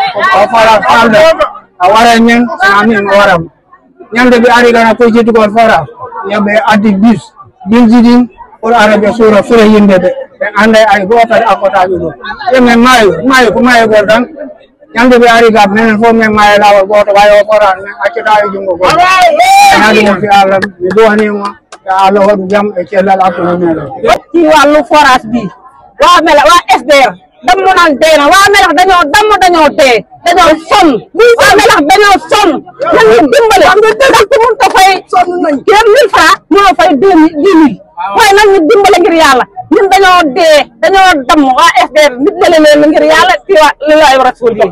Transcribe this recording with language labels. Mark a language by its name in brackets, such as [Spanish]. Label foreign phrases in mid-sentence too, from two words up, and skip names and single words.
[Fula] o fala falde a wara men sana min o waram ñande ɓe ari gana koye jettugol fora yoɓe addi bus ji ɗin pour ara ɓe suura fure yimɓe ɓe ɓe anda ay goto akkotaɓe ɗum yemin maayo ko maayogol tan ñande ɓe ari ga minen fof min maayo lawol goto wawi o forani min accata e jungo goto anaɗi mon fi Allah mi duwanimo yo Allah waɗu jaam e cellal hakkude meɗen [Wolof] ci wàllu forage bi waa Melach waa SDR damm nan dee na waa Melach dañoo damm dañoo dee dañoo sonn waa Melach dañoo sonn nañu dimbale ndax ku mënta fay 1000 francs mënoo fay 10 000 waaye nag ñu dimbale ngir yàlla ñun dañoo dee dañoo damm waa SDR nit dale leen ngir yàlla ci waa li lay rasul bi